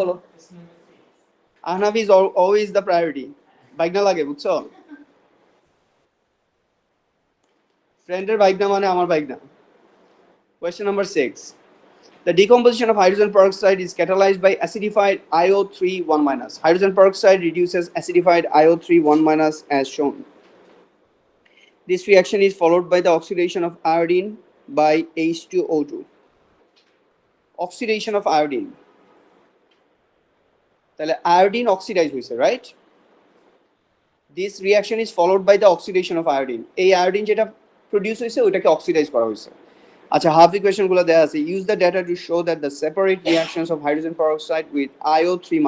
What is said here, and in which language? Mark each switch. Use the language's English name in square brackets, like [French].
[Bangla] বলো Ahnaf [English] is always the priority [Bangla] bike না লাগে বুঝছো ফ্রেন্ডের বাইক না মানে আমার বাইক না [English] question number 6 the decomposition of hydrogen peroxide is catalyzed by acidified IO3 1-. Hydrogen peroxide reduces acidified IO3 1- as shown. This reaction is followed by the oxidation of iodine by H2O2. Oxidation of iodine. [Bangla] তাহলে iodine oxidize হইছে, [English] right? This reaction is followed by the oxidation of iodine. [Bangla] এই iodine যেটা produce হইছে ওইটাকে oxidize করা হইছে। আচ্ছা half equation গুলো দেয়া আছে [English] use the data to show that the separate reactions of hydrogen peroxide with IO3